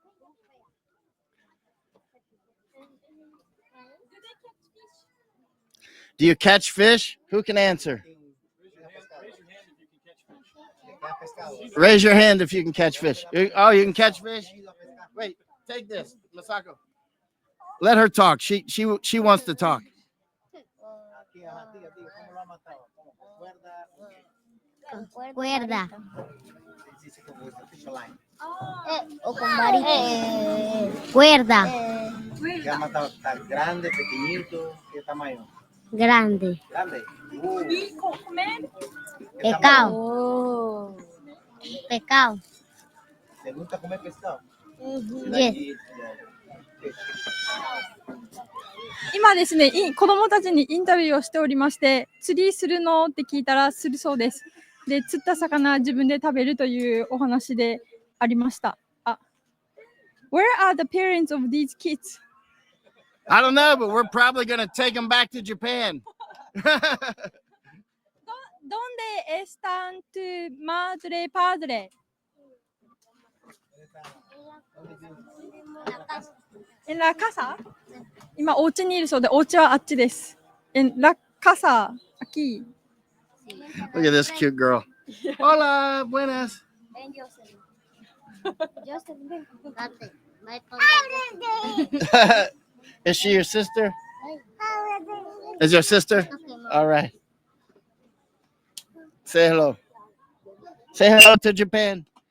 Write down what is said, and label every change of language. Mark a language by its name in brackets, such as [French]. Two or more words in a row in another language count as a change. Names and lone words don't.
[English] Do you catch fish? Who can answer? Raise your hand if you can catch fish. Oh, you can catch fish? Wait, take this, Masako. Let her talk. She wants to talk. [Spanish] Cuerda. O con varita. Cuerda. ¿Qué ha matado? ¿Tan grande, pequeñito? ¿Qué tamaño? Grande. Grande. Y comer. Pecado. Oh. Pecado. ¿Te gusta comer pescado? [English] Yes. Fish. [Japanese] 今ですね、子供たちにインタビューをしておりまして、釣りするのって聞いたらするそうです。で、釣った魚自分で食べるというお話でありました。 [English] Where are the parents of these kids? I don't know, but we're probably going to take them back to Japan. [Spanish] ¿Dónde están tu madre padre? En la casa? [Japanese] 今、お家にいるそうで、お家はあっちです。 [Spanish] En la casa, aquí. [English] Look at this cute girl. [Spanish] Hola, buenas. [English] Is she your sister? Is your sister? All right. Say hello. Say hello to Japan.